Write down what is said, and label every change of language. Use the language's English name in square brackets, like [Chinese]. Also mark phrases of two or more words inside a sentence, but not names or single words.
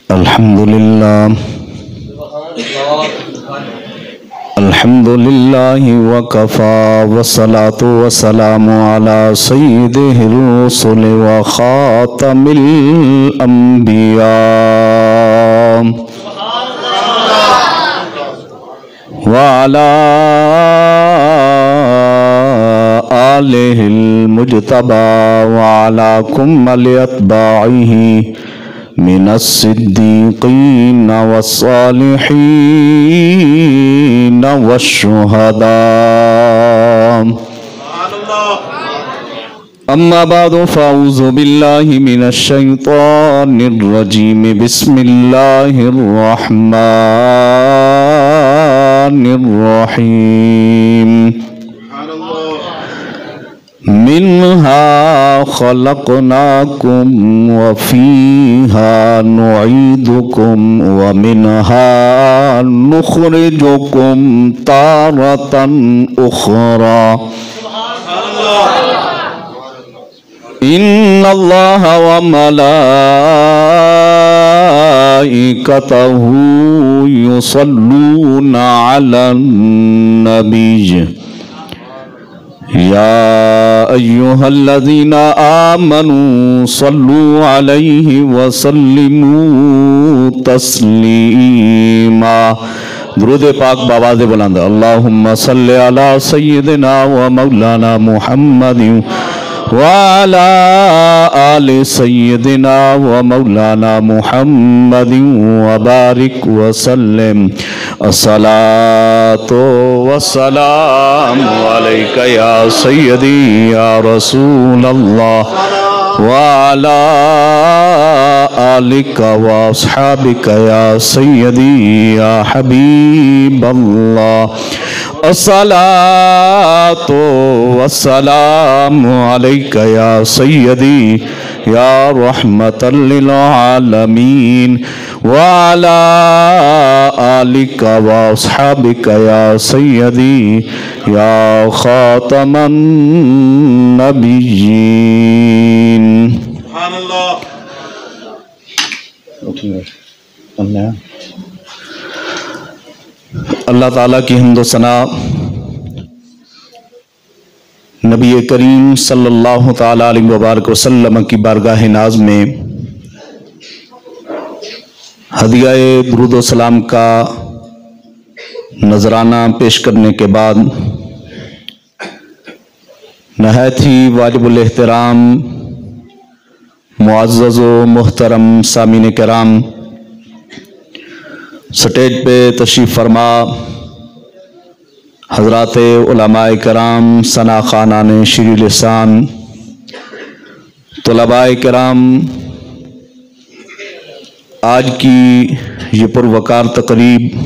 [Arabic] الحمد لله وكفى والصلاة والسلام على سيد الرسل و خاتم الأنبياء و على آله المجتبى و على كل أتباعه من الصديقين والصالحين والشهداء. أما بعد فأعوذ بالله من الشيطان الرجيم. بسم الله الرحمن الرحيم. منها خلقناكم و فيها نعيدكم و منها نخرجكم تارة أخرى. إن الله و ملائكته يصلون على النبي يا أيها الذين آمنوا صلوا عليه و سلموا تسليما. [Urdu] درود پاک باآواز بلند. [Arabic] اللهم صل على سيدنا و مولانا محمد و على آل سيدنا و مولانا محمد و بارك و سلم. الصلاة والسلام عليك يا سيدي يا رسول الله و على آلك و أصحابك يا سيدي يا حبيب الله. الصلاة والسلام عليك يا سيدي يا رحمة للعالمين و على آلك و أصحابك يا سيدي يا خاتم النبيين. [Urdu] اللہ تعالیٰ کی حمد و ثنا نبی کریم [Arabic] صلى الله تعالى عليه وبارك وسلم [Urdu] کی بارگاہ ناز میں ہدیۂ درود و سلام کا نذرانہ پیش کرنے کے بعد نہایت ہی واجب الاحترام معزز و محترم سامعین کرام، اسٹیج پہ تشریف فرما حضرات علمائے کرام، ثنا خوانان شیر لسان، طلبائے کرام، آج کی یہ پروقار تقریب